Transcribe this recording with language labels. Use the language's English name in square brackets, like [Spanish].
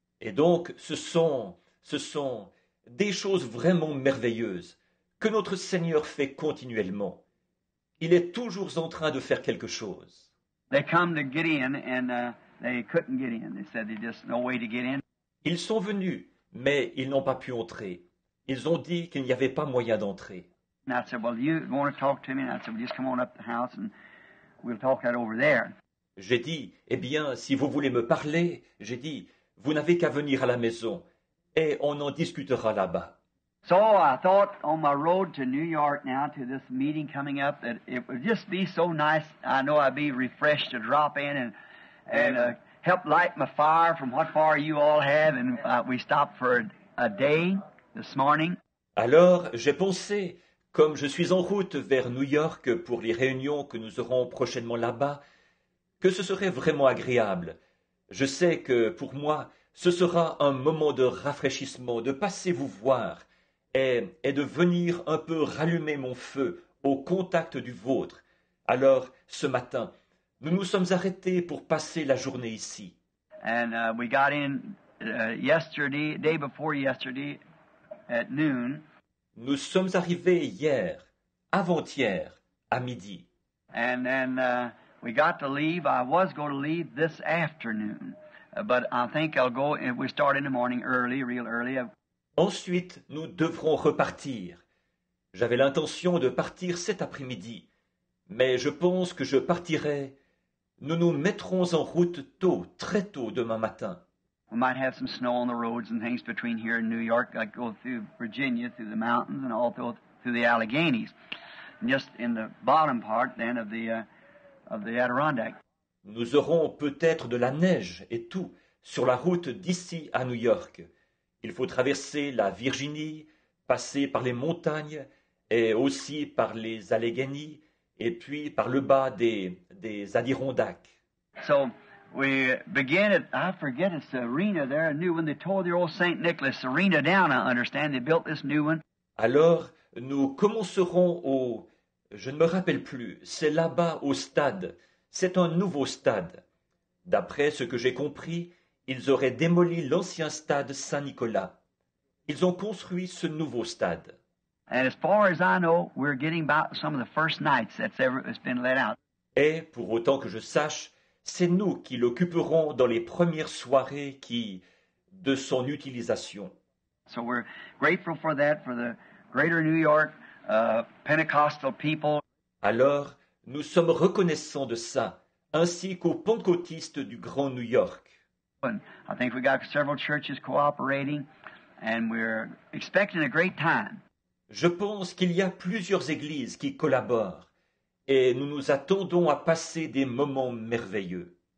[French] Et donc, ce sont des choses vraiment merveilleuses que notre Seigneur fait continuellement. Il est toujours en train de faire quelque chose. [English] They come to get in and they couldn't get in. They said there's just no way to get in. [French] Ils sont venus, mais ils n'ont pas pu entrer. Ils ont dit qu'il n'y avait pas moyen d'entrer. [English] And I said, well, you want to talk to me? And I said, well, just come on up to the house and we'll talk that over there. [French] J'ai dit, eh bien, si vous voulez me parler, j'ai dit, vous n'avez qu'à venir à la maison et on en discutera là-bas. [English] So I thought on my road to New York now to this meeting coming up that it would just be so nice. I know I'd be refreshed to drop in and help light my fire from what fire you all have. And we stopped for a day this morning. [French] Alors, j'ai pensé, comme je suis en route vers New York pour les réunions que nous aurons prochainement là-bas, que ce serait vraiment agréable. Je sais que pour moi, ce sera un moment de rafraîchissement, de passer vous voir et de venir un peu rallumer mon feu au contact du vôtre. Alors, ce matin, nous nous sommes arrêtés pour passer la journée ici. [English] And we got in day before yesterday at noon. [French] Nous sommes arrivés hier, avant-hier, à midi. [English] And then we got to leave. I was going to leave this afternoon, but I think I'll go. If we start in the morning early, real early. [French] Ensuite, nous devrons repartir. J'avais l'intention de partir cet après-midi, mais je pense que je partirai. Nous nous mettrons en route tôt, très tôt demain matin. [English] We might have some snow on the roads and things between here and New York. I go through Virginia, through the mountains, and also through the Alleghenies, and just in the bottom part then of the Adirondack. [French] Nous aurons peut-être de la neige et tout sur la route d'ici à New York. Il faut traverser la Virginie, passer par les montagnes et aussi par les Alleghenies et puis par le bas des Adirondacks. [English] So we begin at, I forget, it's the arena there, a new one. They tore the old St. Nicholas arena down, I understand. They built this new one. [French] Alors, nous commencerons au... Je ne me rappelle plus, c'est là-bas au stade. C'est un nouveau stade. D'après ce que j'ai compris, ils auraient démoli l'ancien stade Saint-Nicolas. Ils ont construit ce nouveau stade. [English] And as far as I know, we're getting about some of the first nights that's been let out. [French] Et, pour autant que je sache, c'est nous qui l'occuperons dans les premières soirées de son utilisation. [English] So we're grateful for that, for the greater New York Pentecostal people. [French] Alors, nous sommes reconnaissants de ça, ainsi qu'aux pentecôtistes du Grand New York. [English] And I think we got several churches cooperating, and we're expecting a great time. [French] Je pense qu'il y a plusieurs églises qui collaborent, et nous nous attendons à passer des moments merveilleux.